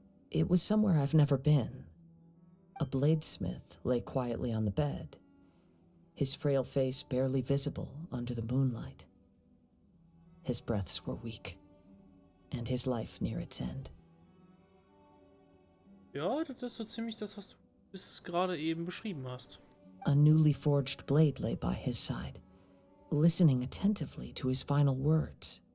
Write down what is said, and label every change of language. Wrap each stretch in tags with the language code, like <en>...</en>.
<en>It was somewhere I've never been. A bladesmith lay quietly on the bed, his frail face barely visible under the moonlight. His breaths were weak, and his life near its end.</en> <de>Ja, das ist so ziemlich das, was du bis gerade eben beschrieben hast.</de> <en>A newly forged blade lay by his side, listening attentively to his final words.</en>